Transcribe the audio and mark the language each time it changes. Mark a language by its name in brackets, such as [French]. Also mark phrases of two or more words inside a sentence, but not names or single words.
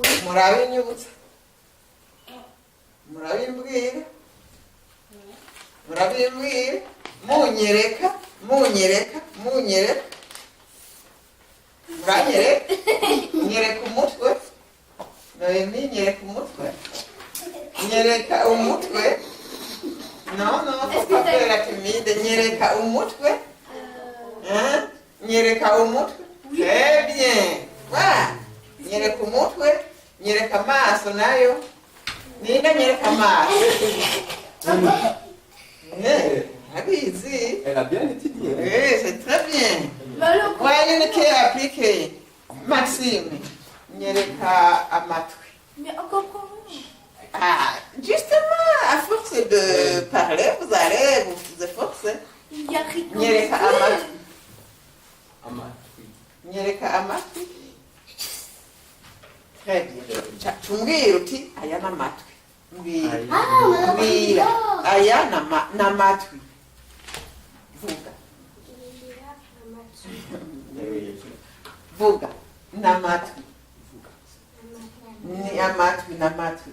[Kinyarwanda] murabinyibutsa murabimbwira murabimbwira munyereka munyereka muranyereka nyereka umutwe Noemi nyereka umutwe nyereka umutwe [French] no faut pas la timide [Kinyarwanda] nyereka umutwe nyereka umutwe [French] très bien voilà [Kinyarwanda] nyereka umutwe nyereka amaso nayo ninda nyereka amaso abizi [French] Elle a bien étudié. Oui, c'est très bien. Voyez une qui est appliquée. Maxime, [Kinyarwanda] nyereka amatwi. [French] Mais encore comment? Ah, justement, à force de parler, vous allez vous efforcer. Il y a rien. [Kinyarwanda] Nyereka amatwi. Amatwi. Nyereka amatwi. [French] Très bien. [Kinyarwanda] Tumbwira uti aya n'amatwi. Mbwira. Mbwira. Aya n'amatwi. Vuga. Vuga. N'amatwi. Ni amatwi n'amatwi.